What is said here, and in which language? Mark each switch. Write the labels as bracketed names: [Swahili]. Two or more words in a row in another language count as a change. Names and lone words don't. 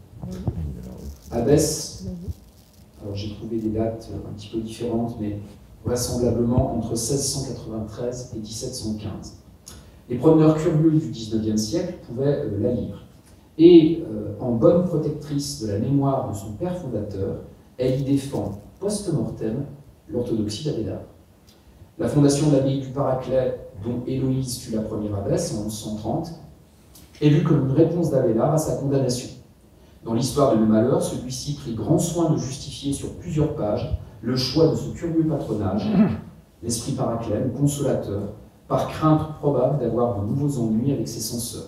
[French] Abbesse, alors j'ai trouvé des dates un petit peu différentes, mais vraisemblablement entre 1693 et 1715. Les promeneurs curieux du XIXe siècle pouvaient la lire. Et en bonne protectrice de la mémoire de son père fondateur, elle y défend post-mortem l'orthodoxie d'Abélard. La fondation de l'abbaye du Paraclet, dont Héloïse fut la première abbesse en 1130, est vue comme une réponse d'Abélard à sa condamnation. Dans l'histoire de nos malheurs, celui-ci prit grand soin de justifier sur plusieurs pages le choix de ce curieux patronage, l'esprit Paraclet, le consolateur, par crainte probable d'avoir de nouveaux ennuis avec ses censeurs.